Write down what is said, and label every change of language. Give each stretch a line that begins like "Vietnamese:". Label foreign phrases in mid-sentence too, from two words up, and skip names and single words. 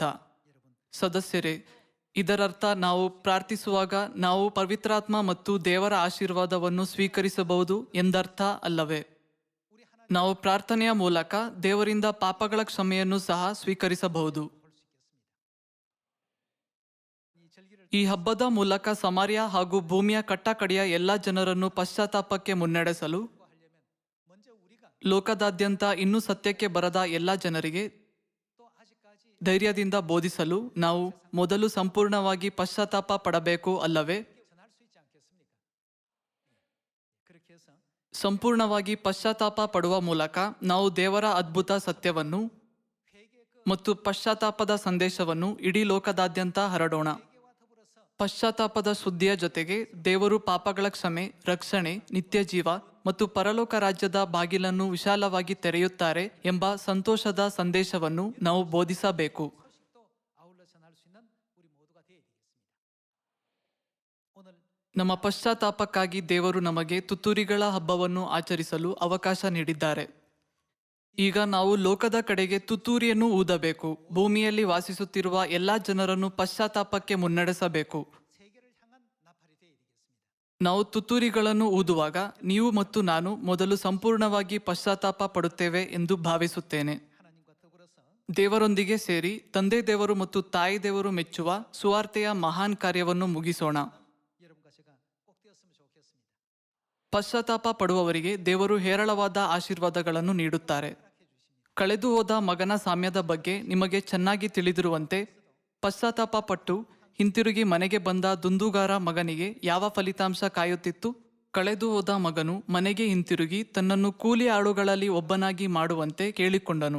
Kannada: ಸದಸ್ಯರೇ, ಇದರರ್ಥ ನಾವು ಪ್ರಾರ್ಥಿಸುವಾಗ ನಾವು ಪವಿತ್ರಾತ್ಮ ಮತ್ತು ದೇವರ ಆಶೀರ್ವಾದವನ್ನು ಸ್ವೀಕರಿಸಬಹುದು ಎಂದರ್ಥ ಅಲ್ಲವೇ? ನಾವು ಪ್ರಾರ್ಥನೆಯ ಮೂಲಕ ದೇವರಿಂದ ಪಾಪಗಳ ಕ್ಷಮೆಯನ್ನು ಸಹ ಸ್ವೀಕರಿಸಬಹುದು. ಈ ಹಬ್ಬದ ಮೂಲಕ ಸಮಾರ್ಯ ಹಾಗೂ ಭೂಮಿಯ ಕಟ್ಟಕಡೆಯ ಎಲ್ಲ ಜನರನ್ನು ಪಶ್ಚಾತ್ತಾಪಕ್ಕೆ ಮುನ್ನಡೆಸಲು
Korean: 먼저 우리가
Kannada: ಲೋಕದಾದ್ಯಂತ ಇನ್ನೂ ಸತ್ಯಕ್ಕೆ ಬರದ ಎಲ್ಲ ಜನರಿಗೆ
Korean: 또 아직까지
Kannada: ಧೈರ್ಯದಿಂದ ಬೋಧಿಸಲು ನಾವು ಮೊದಲು ಸಂಪೂರ್ಣವಾಗಿ ಪಶ್ಚಾತ್ತಾಪ ಪಡಬೇಕು ಅಲ್ಲವೇ?
Korean: 전할 수 있지 않겠습니까? 그렇게 해서
Kannada: ಸಂಪೂರ್ಣವಾಗಿ ಪಶ್ಚಾತ್ತಾಪ ಪಡುವ ಮೂಲಕ ನಾವು ದೇವರ ಅದ್ಭುತ ಸತ್ಯವನ್ನು ಮತ್ತು ಪಶ್ಚಾತ್ತಾಪದ ಸಂದೇಶವನ್ನು ಇಡೀ ಲೋಕದಾದ್ಯಂತ ಹರಡೋಣ.
Korean: 회개와 더불어서
Kannada: ಪಶ್ಚಾತ್ತಾಪದ ಸುದ್ದಿಯ ಜೊತೆಗೆ ದೇವರು ಪಾಪಗಳ ಕ್ಷಮೆ, ರಕ್ಷಣೆ, ನಿತ್ಯ ಜೀವ ಮತ್ತು ಪರಲೋಕ ರಾಜ್ಯದ ಬಾಗಿಲನ್ನು ವಿಶಾಲವಾಗಿ ತೆರೆಯುತ್ತಾರೆ ಎಂಬ ಸಂತೋಷದ ಸಂದೇಶವನ್ನು ನಾವು ಬೋಧಿಸಬೇಕು.
Korean: 소식도 아울러 전할 수 있는 우리 모두가 되어야 되겠습니다. 오늘
Kannada: ನಮ್ಮ ಪಶ್ಚಾತ್ತಾಪಕ್ಕಾಗಿ ದೇವರು ನಮಗೆ ತುತ್ತೂರಿಗಳ ಹಬ್ಬವನ್ನು ಆಚರಿಸಲು ಅವಕಾಶ ನೀಡಿದ್ದಾರೆ. ಈಗ ನಾವು ಲೋಕದ ಕಡೆಗೆ ತುತ್ತೂರಿಯನ್ನು ಊದಬೇಕು. ಭೂಮಿಯಲ್ಲಿ ವಾಸಿಸುತ್ತಿರುವ ಎಲ್ಲಾ ಜನರನ್ನು ಪಶ್ಚಾತ್ತಾಪಕ್ಕೆ ಮುನ್ನಡೆಸಬೇಕು.
Korean: 세계를 향한 나팔이 되어야 되겠습니다.
Kannada: ನಾವು ತುತ್ತೂರಿಗಳನ್ನು ಊದುವಾಗ ನೀವು ಮತ್ತು ನಾನು ಮೊದಲು ಸಂಪೂರ್ಣವಾಗಿ ಪಶ್ಚಾತ್ತಾಪ ಪಡುತ್ತೇವೆ ಎಂದು ಭಾವಿಸುತ್ತೇನೆ.
Korean: 하나님과 더불어서
Kannada: ದೇವರೊಂದಿಗೆ ಸೇರಿ ತಂದೆ ದೇವರು ಮತ್ತು ತಾಯಿ ದೇವರು ಮೆಚ್ಚುವ ಸುವಾರ್ತೆಯ ಮಹಾನ್ ಕಾರ್ಯವನ್ನು ಮುಗಿಸೋಣ.
Korean: 여러분과 제가 꼭 되었으면 좋겠습니다.
Kannada: ಪಶ್ಚಾತ್ತಾಪ ಪಡುವವರಿಗೆ ದೇವರು ಹೇರಳವಾದ ಆಶೀರ್ವಾದಗಳನ್ನು ನೀಡುತ್ತಾರೆ. ಕಳೆದು ಹೋದ ಮಗನ ಸಾಮ್ಯದ ಬಗ್ಗೆ ನಿಮಗೆ ಚೆನ್ನಾಗಿ ತಿಳಿದಿರುವಂತೆ ಪಶ್ಚಾತ್ತಾಪ ಪಟ್ಟು ಹಿಂತಿರುಗಿ ಮನೆಗೆ ಬಂದ ದುಂದುಗಾರ ಮಗನಿಗೆ ಯಾವ ಫಲಿತಾಂಶ ಕಾಯುತ್ತಿತ್ತು? ಕಳೆದು ಹೋದ ಮಗನು ಮನೆಗೆ ಹಿಂತಿರುಗಿ ತನ್ನನ್ನು ಕೂಲಿ ಆಳುಗಳಲ್ಲಿ ಒಬ್ಬನಾಗಿ ಮಾಡುವಂತೆ ಕೇಳಿಕೊಂಡನು.